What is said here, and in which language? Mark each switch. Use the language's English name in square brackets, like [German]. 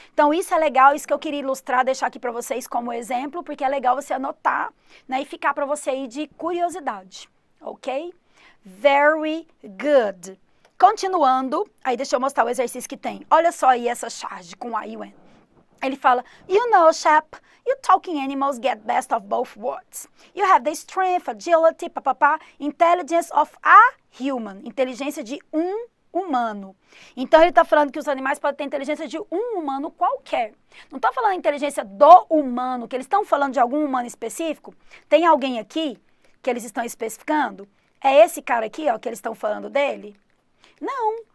[Portuguese] Então isso é legal, isso que eu queria ilustrar, deixar aqui para vocês como exemplo, porque é legal você anotar, né, e ficar para você aí de curiosidade, ok? [English] Very good. [Portuguese] Continuando, aí deixa eu mostrar o exercício que tem. Olha só aí essa charge com a e o N. Ele fala, [English] you know, chap, you talking animals get best of both worlds. You have the strength, agility, papapá, intelligence of a human. [Portuguese] Inteligência de um humano. Então ele está falando que os animais podem ter inteligência de um humano qualquer. Não está falando inteligência do humano, que eles estão falando de algum humano específico. Tem alguém aqui que eles estão especificando? É esse cara aqui, ó, que eles estão falando dele? Não.